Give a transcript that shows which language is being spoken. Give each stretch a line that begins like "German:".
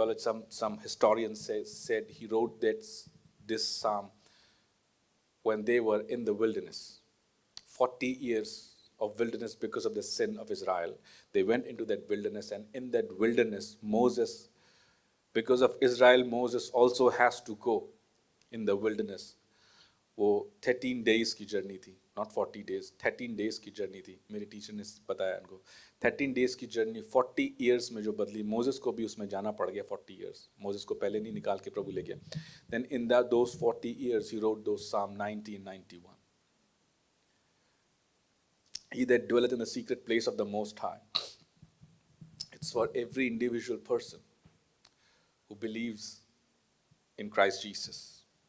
English: Theology, some historians said he wrote this psalm when they were in the wilderness. 40 years of wilderness because of the sin of Israel. They went into that wilderness, and in that wilderness, Moses, because of Israel, Moses also has to go in the wilderness.
Hindi: वो 13 days की journey थी,
English: not 40 days,
Hindi: 13 days की journey थी. मेरे teacher ने बताया उनको 13 days की जर्नी 40 years में जो बदली. मोसेस को भी उसमें जाना पड़ गया 40 years. मोसेस को पहले नहीं निकाल के प्रभु ले गया.
English: Then in those 40 years he wrote those Psalm 90 and 91. He that dwelleth in the secret place of the Most High. It's for every individual person who believes in Christ Jesus.